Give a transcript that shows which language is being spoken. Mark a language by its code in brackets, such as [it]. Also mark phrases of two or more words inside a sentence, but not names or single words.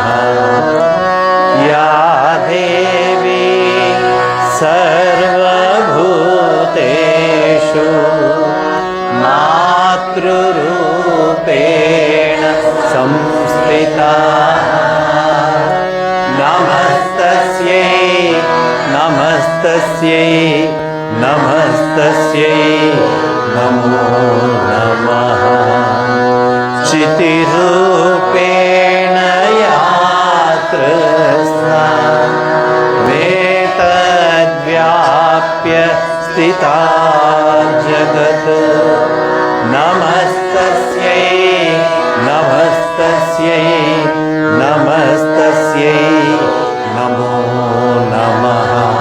[sa] ಯಾ ದೇವಿ ಸರ್ವಭೂತೇಷು ಮಾತೃರೂಪೇಣ ಸಂಸ್ಥಿತಾ. ನಮಸ್ತಸ್ಯೈ ನಮಸ್ತಸ್ಯೈ ನಮಸ್ತಸ್ಯೈ ನಮೋ ನಮಃ. ಚಿತಿರೂಪೇಣ ಯಾತ್ರಸ್ಥಾ ವೇತದ್ವ್ಯಾಪ್ಯ ಸ್ಥಿತಾ ಜಗತ್. ನಮಸ್ತಸ್ಯೈ ನಮಸ್ತಸ್ಯೈ ನಮಸ್ತಸ್ಯೈ ನಮೋ ನಮಃ.